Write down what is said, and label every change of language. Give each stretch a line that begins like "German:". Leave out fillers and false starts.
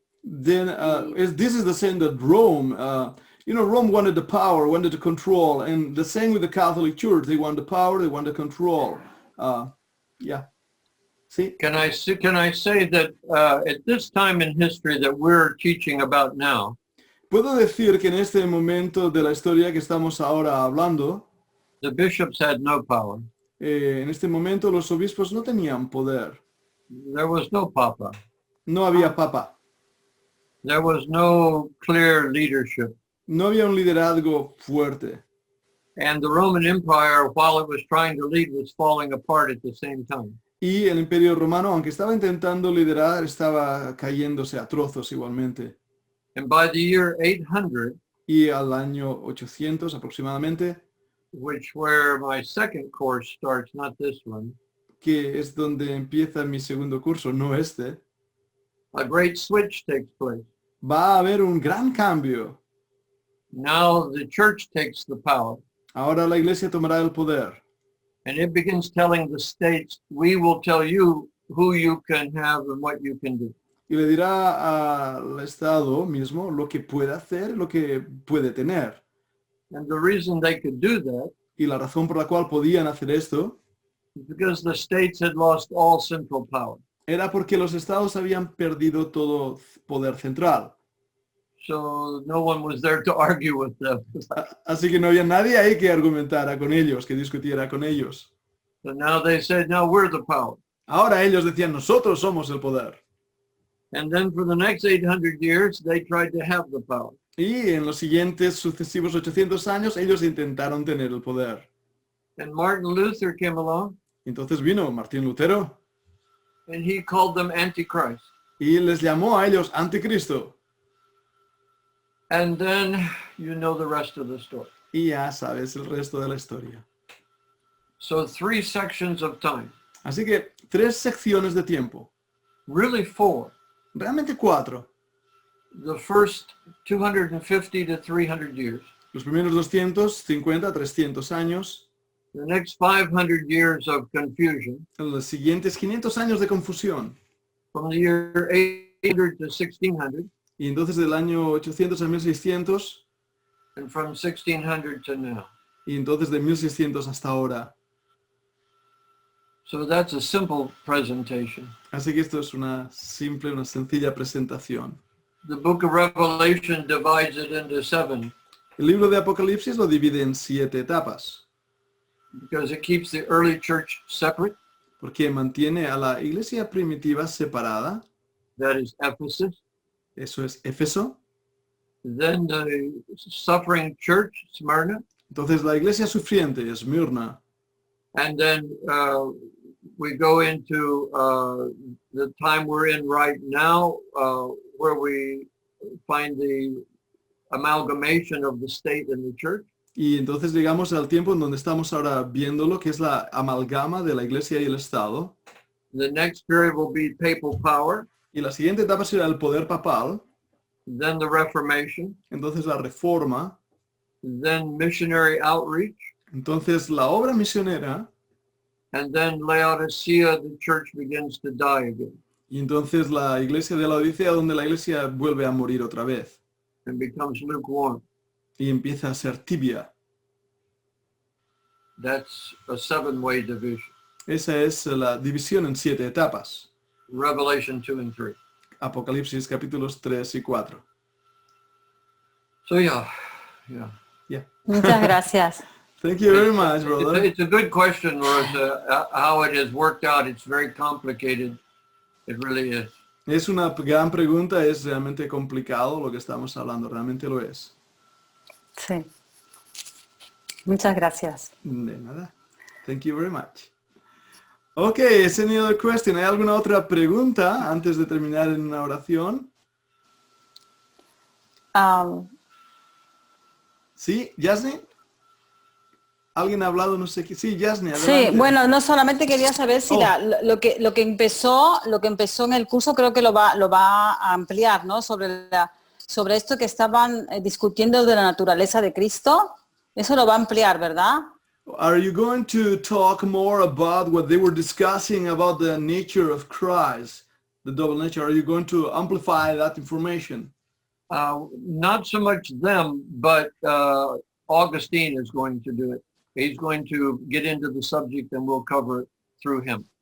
English: Then this is the same that Rome, Rome wanted the power, wanted to control, and the same with the Catholic Church. They want the power, they want the control. Yeah. See? Can I say that at this time in history that we're teaching about now,
Spanish: Puedo decir que en este momento de la historia que estamos ahora hablando,
English: the bishops had no power.
Spanish: en este momento los obispos no tenían poder.
English: There was no papa.
Spanish: No había papa.
English: There was no clear leadership.
Spanish: No había un liderazgo fuerte.
English: And the Roman Empire, while it was trying to lead, was falling apart at the same time.
Spanish: Y el Imperio Romano, aunque estaba intentando liderar, estaba cayéndose a trozos igualmente.
English: And by the year 800,
Spanish: Y al año 800 aproximadamente,
English: where my second course starts, not this one,
Spanish: que es donde empieza mi segundo curso, no este,
English: a great switch takes place.
Spanish: va a haber un gran cambio.
English: Now the church takes the power,
Spanish: Ahora la iglesia tomará el poder
English: and it begins telling the states, we will tell you who you can have and what you can do.
Spanish: y le dirá al Estado mismo lo que puede hacer, lo que puede tener.
English: And the reason they could do that
Spanish: Y la razón por la cual podían hacer esto
English: is because the states had lost all central power.
Spanish: era porque los estados habían perdido todo poder central.
English: So no one was there to argue with them.
Spanish: Así que no había nadie ahí que argumentara con ellos, que discutiera con ellos.
English: So now they said, now we're the power.
Spanish: Ahora ellos decían, nosotros somos el poder.
English: And then for the next 800 years, they tried to have the power.
Spanish: Y en los siguientes sucesivos 800 años, ellos intentaron tener el poder.
English: And Martin Luther came along,
Spanish: Entonces vino Martín Lutero
English: and he called them Antichrist.
Spanish: y les llamó a ellos anticristo.
English: And then you know the rest of the story.
Spanish: Y ya sabes el resto de la historia.
English: So 3 sections of time,
Spanish: Así que 3 secciones de tiempo,
English: really 4.
Spanish: realmente 4.
English: The first 250 to 300 years.
Spanish: Los primeros 250 a 300 años,
English: The next 500 years of confusion,
Spanish: los siguientes 500 años de confusión.
English: from the year 800 to 1600,
Spanish: Y entonces del año 800 a 1600,
English: and from 1600 to now.
Spanish: y entonces de 1600 hasta ahora.
English: So that's a simple presentation.
Spanish: Así que esto es una sencilla presentación.
English: The book of Revelation divides it into 7
Spanish: El libro de Apocalipsis lo divide en 7 etapas,
English: because it keeps the early church separate.
Spanish: porque mantiene a la iglesia primitiva separada,
English: That is Ephesus.
Spanish: eso es Éfeso.
English: Then the suffering church, Smyrna.
Spanish: Entonces la iglesia sufriente, Esmirna.
English: And then we go into the time we're in right now, where we find the amalgamation of the state and the church.
Spanish: Y entonces llegamos al tiempo en donde estamos ahora viéndolo, que es la amalgama de la iglesia y el Estado.
English: The next period will be papal power,
Spanish: Y la siguiente etapa será el poder papal,
English: then the Reformation,
Spanish: entonces la reforma,
English: then missionary outreach,
Spanish: entonces la obra misionera,
English: and then Laodicea, the church begins to die again
Spanish: y entonces la iglesia de la Odisea, donde la iglesia vuelve a morir otra vez
English: and becomes lukewarm.
Spanish: y empieza a ser tibia.
English: That's a 7-way division.
Spanish: Esa es la división en 7 etapas.
English: Revelation 2 and 3.
Spanish: Apocalipsis capítulos 3 y 4.
English: So yeah. Yeah.
Spanish: Muchas gracias.
English: Thank you very much, brother. It's a good question, Rosa. How it has worked out, it's very complicated. It really is.
Spanish: Es una gran pregunta, es realmente complicado lo que estamos hablando, realmente lo es. Sí. Muchas gracias. De nada.
English: Thank you very much. Okay, is any other question?
Spanish: ¿Hay alguna otra pregunta antes de terminar en una oración? Sí, Yasni. ¿Alguien ha hablado? No sé qué. Sí, Yasni, adelante. Sí, bueno, no solamente quería saber si lo que empezó en el curso creo que lo va a ampliar, ¿no? Sobre esto que estaban discutiendo de la naturaleza de Cristo. Eso lo va a ampliar, ¿verdad?
English: Are you going to talk more about what they were discussing about the nature of Christ, the double nature? Are you going to amplify that information? Not so much them, but Augustine is going to do it. He's going to get into the subject and we'll cover it through him.